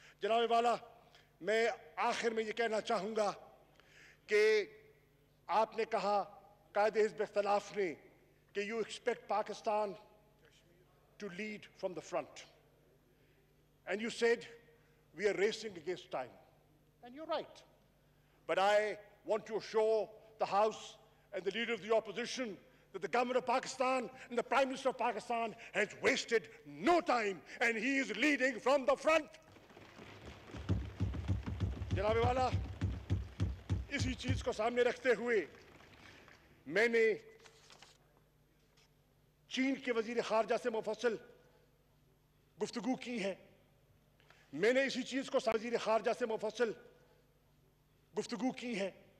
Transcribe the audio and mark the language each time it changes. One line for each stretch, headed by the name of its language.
Urdu: جناب والا، میں آخر میں یہ کہنا چاہوں گا کہ آپ نے کہا قائد حزب اختلاف نے کہ
English: You expect Pakistan to lead from the front and you said we are racing against time and you right. But I want to assure the House and the Leader of the Opposition that the Government of Pakistan and the Prime Minister of Pakistan has wasted no time and he is leading from the front.
Urdu: جناب والا، اسی چیز کو سامنے رکھتے ہوئے میں نے چین کے وزیر خارجہ سے مفصل گفتگو کی ہے. میں نے اسی چیز کو وزیر خارجہ سے مفصل گفتگو کی ہے.